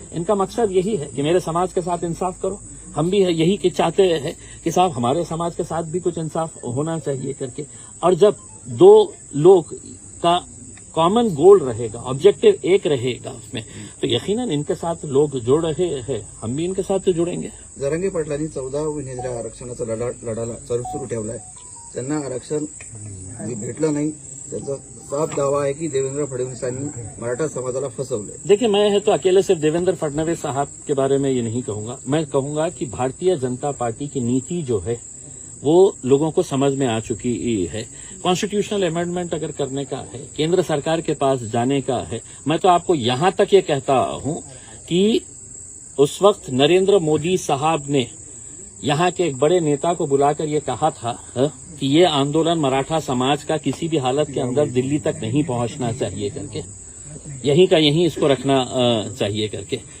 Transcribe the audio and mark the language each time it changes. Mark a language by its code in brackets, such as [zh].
[hi] इनका मकसद यही है कि मेरे समाज के साथ इंसाफ करो, हम भी यही कि चाहते हैं कि साहब हमारे समाज के साथ भी कुछ इंसाफ होना चाहिए करके। और जब दो लोग का कॉमन गोल रहेगा, ऑब्जेक्टिव एक रहेगा उसमें, तो यकीनन इनके साथ लोग जुड़ रहे हैं, हम भी इनके साथ जुड़ेंगे। [mr] जरांगे पाटलांनी 14 उमेदवार आरक्षणाचा लढाला सुरू ठेवलाय. त्यांना आरक्षण भेटलं नाही. त्याचा साफ दावा आहे की देवेंद्र फडणवीसांनी मराठा समाजाला फसवले. [hi] देखिए, मैं तो अकेले सिर्फ देवेंद्र फडणवीस साहब के बारे में ये नहीं कहूंगा, मैं कहूंगा कि भारतीय जनता पार्टी की नीति जो है वो लोगों को समझ में आ चुकी है। कॉन्स्टिट्यूशनल अमेंडमेंट अगर करने का है, केंद्र सरकार के पास जाने का है, मैं तो आपको यहां तक ये कहता हूं कि उस वक्त नरेंद्र मोदी साहब ने यहां के एक बड़े नेता को बुलाकर ये कहा था कि ये आंदोलन मराठा समाज का किसी भी हालत के अंदर दिल्ली तक नहीं पहुंचना चाहिए करके, यहीं का यहीं इसको रखना चाहिए करके।